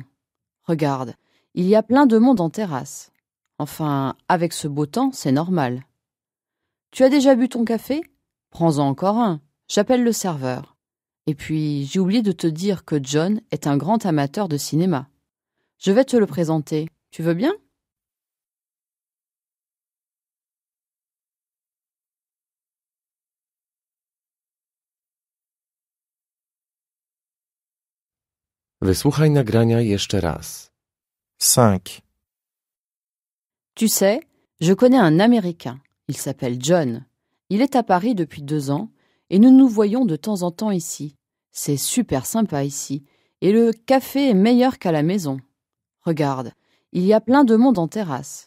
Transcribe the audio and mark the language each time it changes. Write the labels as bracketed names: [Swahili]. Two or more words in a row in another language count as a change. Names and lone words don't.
[French] Regarde, il y a plein de monde en terrasse. Enfin, avec ce beau temps, c'est normal. Tu as déjà bu ton café? Prends-en encore un. J'appelle le serveur. Et puis, j'ai oublié de te dire que John est un grand amateur de cinéma. Je vais te le présenter. Tu veux bien? [Polish] Wysłuchaj nagrania jeszcze raz. 5. [French] Tu sais, je connais un Américain. Il s'appelle John. Il est à Paris depuis 2 ans et nous nous voyons de temps en temps ici. C'est super sympa ici et le café est meilleur qu'à la maison. Regarde, il y a plein de monde en terrasse.